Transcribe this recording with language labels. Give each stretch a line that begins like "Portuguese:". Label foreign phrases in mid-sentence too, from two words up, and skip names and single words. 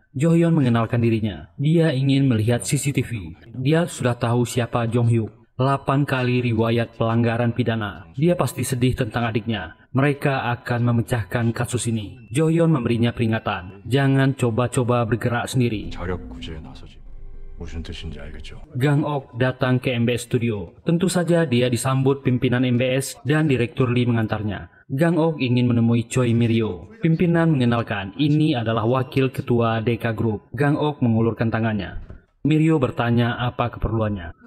Indonesian: Jo-hyun mengenalkan dirinya. Dia ingin melihat CCTV. Dia sudah tahu siapa Jong-hyuk. 8 kali riwayat pelanggaran pidana. Dia pasti sedih tentang adiknya. Mereka akan memecahkan kasus ini. Jo-hyun memberinya peringatan. Jangan coba-coba bergerak sendiri.
Korean: 자력 구제에 나서지. 무슨 뜻인지 알겠죠?
Indonesian: Gang-ok datang ke MBS Studio. Tentu saja dia disambut pimpinan MBS dan Direktur Lee mengantarnya. Gang-ok ingin menemui Choi Mirio. Pimpinan mengenalkan ini adalah wakil ketua DK Group. Gang-ok mengulurkan tangannya. Mirio bertanya apa keperluannya.